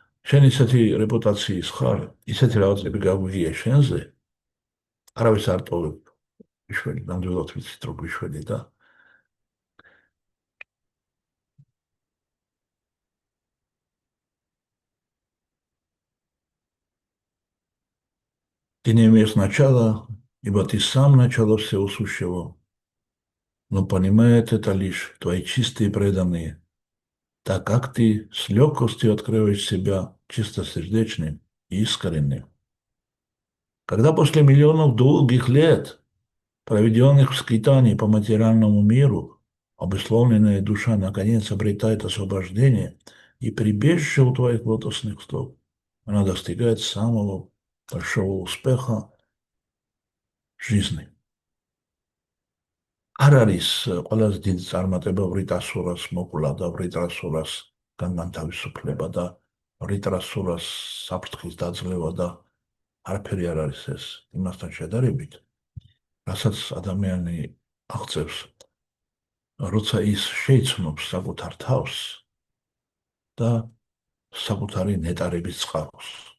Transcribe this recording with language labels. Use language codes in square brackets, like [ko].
[ka] შენ ისეთი რეპუტაციის ხარ, ისეთი რაღაცები გაგვიგია შენზე, არავის არ ტოვებ გვიშველი, ნამდვილად ვიცით რომ გვიშველი და [ru] Ты не имеешь начала, ибо ты сам начало всего сущего. Но понимает это лишь твои чистые преданные, так как ты с легкостью открываешь себя чистосердечным и искренним. Когда после миллионов долгих лет, проведенных в скитании по материальному миру, обусловленная душа наконец обретает освобождение и прибежище у твоих лотосных стоп, она достигает самого большого успеха жизни. [ka] არ არის ყველაზე დიდი წარმატება ვრიტასურას მოკვლა და ვრიტასურას განთავისუფლება და ვრიტასურას საფრთხის დაძლევა და არაფერი არ არის ეს იმასთან შედარებით, რასაც ადამიანი აღწევს, როცა ის შეიცნობს საკუთარ თავს და საკუთარი ნეტარების წყაროს.